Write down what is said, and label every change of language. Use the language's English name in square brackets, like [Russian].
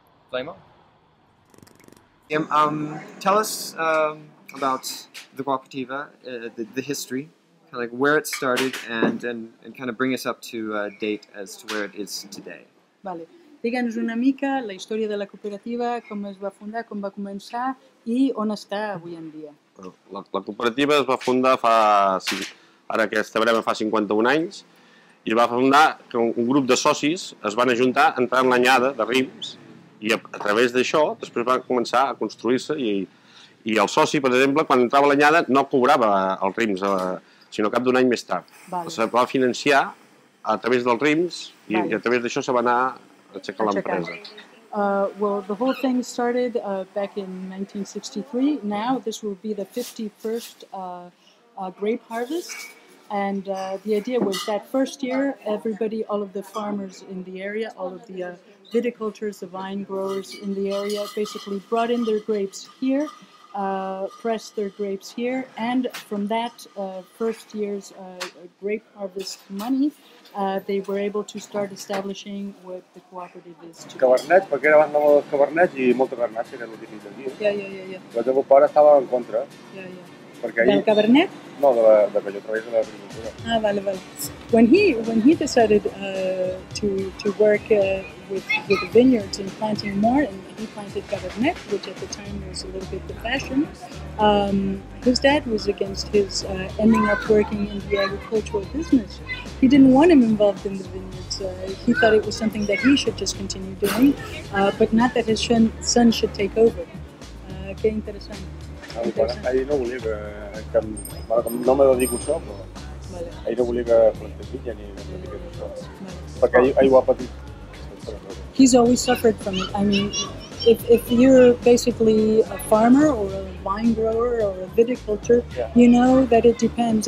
[English] Flame on. Tell us about the Cooperativa, the history, kind of like where it started, and kind of bring us up to date as to where it is today. [Catalan] Vale. Digue'ns una mica la història de la cooperativa, com es va fundar, com va començar i on està avui en dia. La cooperativa es va fundar ara aquesta brema fa 51 anys, i es va fundar que un grup de socis es van ajuntar entrant l'anyada de rims, i a través d'això després va començar a construir-se, i el soci, per exemple, quan entrava l'anyada no cobrava els rims, sinó cap d'un any més tard. Vale. Se va financiar a través dels rims i a través d'això se va anar aixecar l'empresa. [English] Well, the whole thing started back in 1963. Now this will be the 51st grape harvest. And the idea was that first year, everybody, all of the farmers in the area, all of the viticultures, the vine growers in the area, basically brought in their grapes here, pressed their grapes here, and from that first year's grape harvest money, they were able to start establishing what the cooperative is today. [Catalan] Cabernet, perquè era abans dels cabernets i molta garnatxa, que era el típic d'aquí. [English] Yeah. [Catalan] Però el meu pare estava en contra. [English] Yeah. [Catalan] Del cabernet? No, de que jo treballés a l'agricultura. Ah, vale. [English] When he decided to work with the vineyards and planting more, and he planted Cabernet, which at the time was a little bit the fashion, his dad was against his ending up working in the agricultural business. He didn't want him involved in the vineyards. He thought it was something that he should just continue doing, but not that his son should take over. [Spanish] Qué interesante. [Catalan] Ell no volia que no me dedico a això, però ell no volia que plantés vinya ni que dediqués a això, perquè ell ho ha patit. [English] He's always suffered from it. I mean, if you're basically a farmer or a vine grower or a viticulture, you know that it depends.